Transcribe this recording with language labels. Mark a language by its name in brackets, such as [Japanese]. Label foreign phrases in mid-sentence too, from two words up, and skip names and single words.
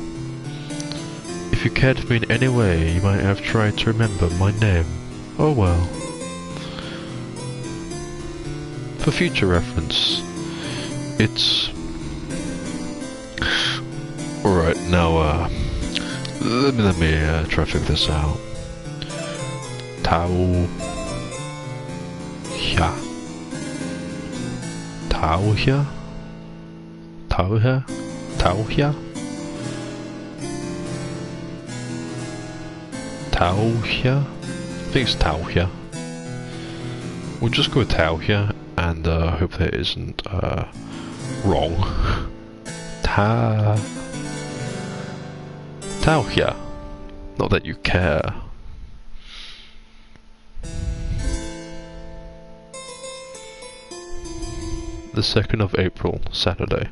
[English] If you cared for me in any way, you might have tried to remember my name. Oh well. For future reference, it's... Alright, now, let me try to figure this out. Tauhia. Tauhia? Tauhia? Tauhia? Tauhia? I think it's Tauhia. We'll just go with Tauhia and hope that it isn't wrong. Tauhia. Not that you care. The 2nd of April, Saturday.